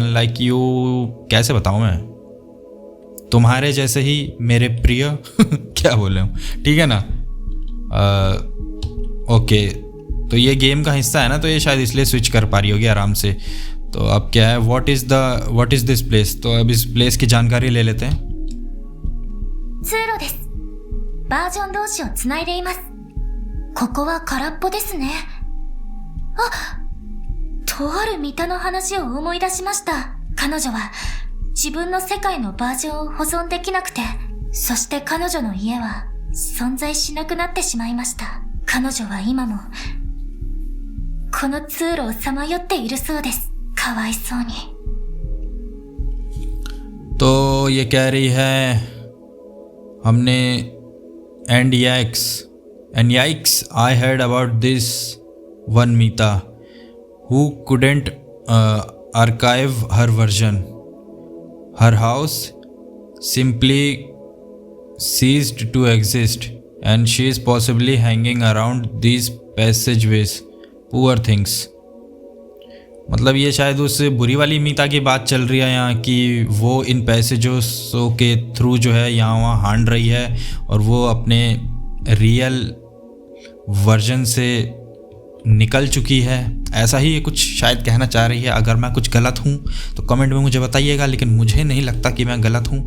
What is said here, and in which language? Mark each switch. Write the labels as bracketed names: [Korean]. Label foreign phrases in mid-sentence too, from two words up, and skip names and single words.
[English] unlike you [Hindi] कैसे बताऊँ मैं, तुम्हारे जैसे ही मेरे प्रिय क्या बोले हूँ, ठीक है ना। ओके, तो ये गेम का हिस्सा है ना, तो ये शायद इसलिए स्विच कर पा रही होगी आराम से। तो अब क्या है, [English] what is this place, [Hindi] तो अब इस प्लेस की जानकारी ले लेते हैं। [Japanese] 通路です。バージョン同士をつないでいます。ここは空っぽですね。あ、とあるミタの話を思い出しました。彼女は自分の世界のバージョンを保存できなくて、そして彼女の家は存在しなくなってしまいました。彼女は今もこの通路をさまよっているそうです。かわいそうに。 [Hindi] तो ये कह रही है हमने [English] and yikes I heard about this one Mita who couldn't archive her version. Her house simply ceased to exist and she is possibly hanging around these passageways. poor things, [Hindi] मतलब ये शायद उस बुरी वाली मीता की बात चल रही है यहाँ कि वो इन पैसेजों के थ्रू जो है यहाँ वहाँ हांड रही है और वो अपने रियल वर्जन से निकल चुकी है। ऐसा ही ये कुछ शायद कहना चाह रही है। अगर मैं कुछ गलत हूँ तो कमेंट में मुझे बताइएगा, लेकिन मुझे नहीं लगता कि मैं गलत हूँ।